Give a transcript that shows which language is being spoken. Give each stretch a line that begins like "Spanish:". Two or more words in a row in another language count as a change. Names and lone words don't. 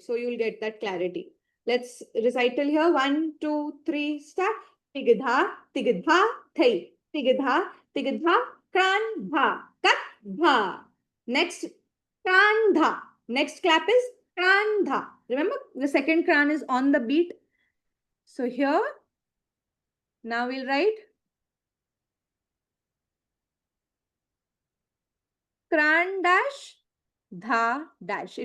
English: So you'll get that clarity. Let's recite till here. 1, 2, 3, start. Tigadha, tigadha, thai. Tigadha, tigadha, kran, dha, kat, dha. Next, kran, dha. Next clap is kran, dha. Remember, the second kran is on the beat. So here, now we'll write kran dash, dha dash.